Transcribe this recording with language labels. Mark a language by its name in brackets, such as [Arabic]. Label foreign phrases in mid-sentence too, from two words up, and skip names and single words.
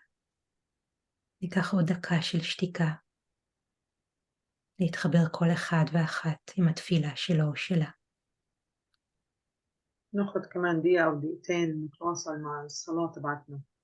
[Hebrew] ניקח עוד דקה של שתיקה, להתחבר כל אחד ואחת עם התפילה שלו או שלה. [Arabic] ناخد كمان دقيقة أو دقيقتين نتواصل مع الصلاة تبعتنا.